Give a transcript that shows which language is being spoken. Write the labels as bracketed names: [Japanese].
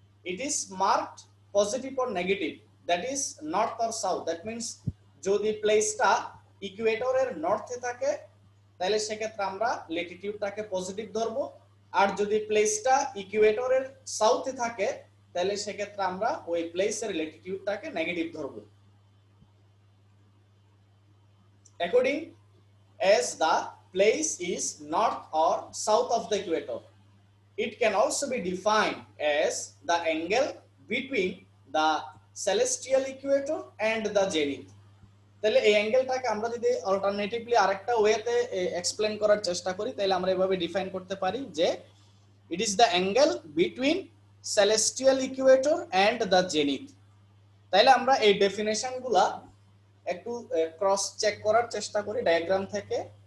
[English] it is marked positive or negative, that is north or south, [Bangla] that means যদি প্লেসটা ইকুয়েটরের নর্থে থাকে তাহলে সেক্ষেত্রে আমরা ল্যাটিটিউডটাকে পজিটিভ ধরবো, আর যদি প্লেসটা ইকুয়েটরের সাউথে থাকে তাহলে সেক্ষেত্রে আমরা ওই প্লেসের ল্যাটিটিউডটাকে নেগেটিভ ধরবো। [English] According as the place is north or south of the equator, it can also be defined as the angle between the celestial equator and the zenith. [Bangla] তাহলে এই অ্যাঙ্গেলটাকে আমরা যদি অল্টারনেটিভলি আরেকটা ওয়েতে এক্সপ্লেন করার চেষ্টা করি, তাহলে আমরা এভাবে ডিফাইন করতে পারি যে [English] It is the angle between celestial equator and the zenith. [Bangla] তাহলে আমরা এই ডেফিনেশনগুলা একটু ক্রস চেক করার চেষ্টা করি ডায়াগ্রাম থেকে।